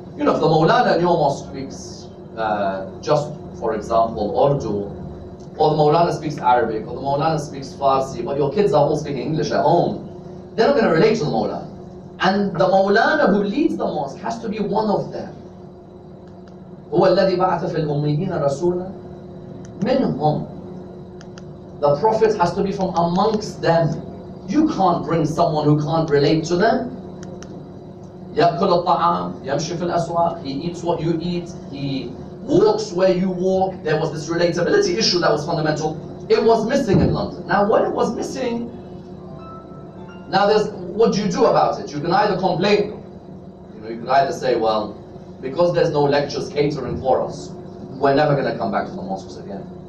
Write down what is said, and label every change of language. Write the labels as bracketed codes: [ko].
[en] You know, if the Mawlana in your mosque speaks, just for example, Urdu, or the Mawlana speaks Arabic, or the Mawlana speaks Farsi, but your kids are all speaking English at home, they're not going to relate to the Mawlana. And the Mawlana who leads the mosque has to be one of them. [ar] هو الذي بعث في الأميين رسولا منهم. [en] The Prophet has to be from amongst them. You can't bring someone who can't relate to them. [ar] يأكل الطعام يمشي في الأسواق. [en] He eats what you eat. He walks where you walk. There was this relatability issue that was fundamental. It was missing in London. Now, when it was missing, now what do you do about it? You can either complain. You know, you can either say, well, because there's no lectures catering for us, we're never going to come back to the mosques again.